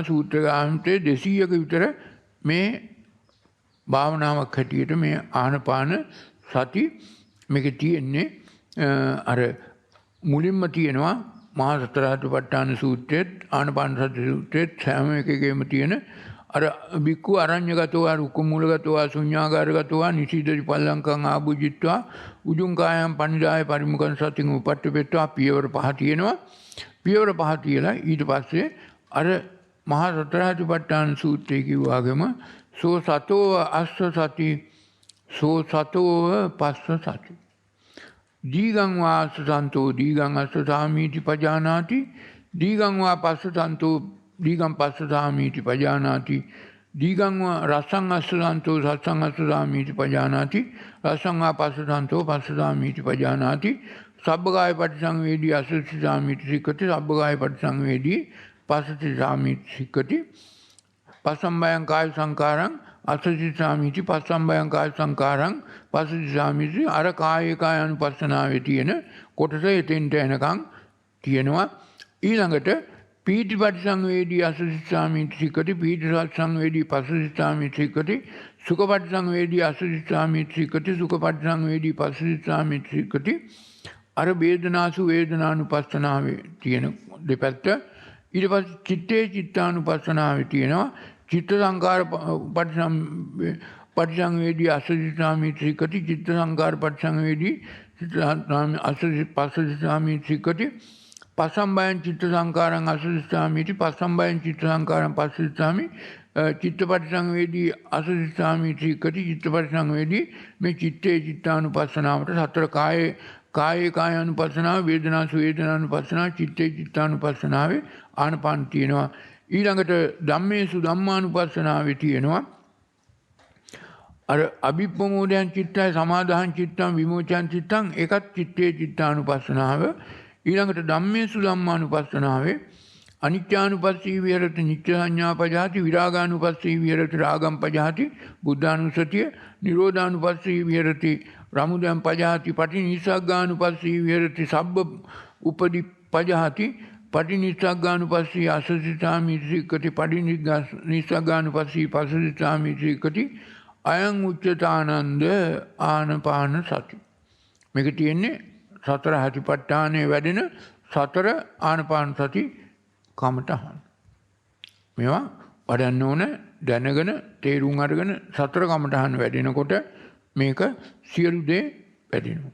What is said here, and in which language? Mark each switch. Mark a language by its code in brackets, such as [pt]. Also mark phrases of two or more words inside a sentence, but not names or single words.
[si] සූත්‍ර ගාන්තේ 200ක විතර මේ භාවනාවක් හැටියට මේ ආනාපාන සති මේකේ තියෙන්නේ. අර මුලින්ම තියෙනවා මහා සතර සතිපට්ඨාන සූත්‍රයේත් ආනාපාන සති සූත්‍රයේත් හැම එකකෙම තියෙන අර [pi] බික්කු අරඤ්‍යගතෝ රුක්කමූලගතෝ ශුඤ්ඤාගාරගතෝ නිසීදති පල්ලංකං ආභුජිත්වා උජුං කායම් පනිදාය පරිමුඛං සතින් උපට්ඨපෙත්වා [si] පියවර 5 තියෙනවා. පියවර 5 තියලා ඊට පස්සේ අර මහා සතර සතිපට්ඨාන සූත්‍රයේ කිව්වාගම [pi] සෝ සතෝ අස්ස සති සෝ සතෝ පස්ස සති දීගං වා අස්සසන්තෝ දීගං අස්සසාමීති පජානාති දීගං වා පස්සසන්තෝ දීගං පස්සසාමීති පජානාති දීගං වා රසං අස්සසන්තෝ රසං අස්සසාමීති පජානාති රසං වා පස්සසන්තෝ පස්සසාමීති පජානාති සබ්බකාය පටිසංවේදී අස්සසාමීති සික්ඛති සබ්බකාය පටිසංවේදී පස්සසාමීති සික්ඛති පස්සම්බයං කාය සංකාරං අස්සසාමීති පස්සම්බයං කාය සංකාරං පස්සසාමීති [si] අර කායේ කාය අනුපස්සනාවේ තියෙන කොටස එතෙන්ට එනකන් තියෙනවා. [pi] ඊළඟට පීති පටිසංවේදී අස්සසාමීති සික්ඛති පීති සංවේදී පස්සසාමීති සික්ඛති සුඛ පටිසංවේදී අස්සසාමීති සික්ඛති සුඛ පටිසංවේදී පස්සසාමීති සික්ඛති [si] අර වේදනාසු වේදනානුපස්සනාවේ තියෙන දෙපැත්ත. ඊට පස්සේ චිත්තේ චිත්තානුපස්සනාවේ තියෙනවා [pi] චිත්ත සංකාර පටිසංවේදී අස්සසාමීති සික්ඛති චිත්ත සංකාර පටිසංවේදී පස්සසාමීති සික්ඛති පස්සම්බයං චිත්ත සංකාරං අස්සසාමීති පස්සම්බයං චිත්ත සංකාරං පස්සසාමි චිත්ත පටිසංවේදී අස්සසාමීති සික්ඛති චිත්ත පටිසංවේදී [si] මේ චිත්තේ චිත්තානුපස්සනාවට සතර කායේ කායානුපස්සනාව වේදනාසු වේදනානුපස්සනාව චිත්තේ චිත්තානුපස්සනාවේ ආනපාන තියෙනවා. ඊළඟට ධම්මේසු ධම්මානුපස්සනාවේ තියෙනවා අර [pi] අභිප්‍රමෝදයන් චිත්තය සමාදාහං චිත්තං විමෝචයන් චිත්තං [si] ඒකත් චිත්තේ චිත්තානුපස්සනාව. [pi] ඊළඟට ධම්මේසු ධම්මානුපස්සනාවේ අනිත්‍යානුපස්සී විහෙරති නිත්‍ය සංඥා පජාති විරාගානුපස්සී විහෙරති රාගම් පජාති බුද්ධානුස්සතිය නිරෝධානුපස්සී විහෙරති රමුදම් පජාති පටිනිස්සග්ගානුපස්සී විහෙරති සබ්බ උපදි පජාති පටිනිස්සග්ගානුපස්සී අසසිතාමි සික්ඛති පටිනිස්සග්ගානුපස්සී පසසිතාමි සික්ඛති අයං උච්චතානන්ද ආනපාන සති. [si] මේක තියෙන්නේ සතර හතිපට්ඨානයේ වැඩෙන සතර ආනපාන සති කමඨහන්. මේවා වඩන්න ඕන දැනගෙන තේරුම් අරගෙන සතර කමඨහන් වැඩෙනකොට මේක සියලු දේ වැඩෙනවා.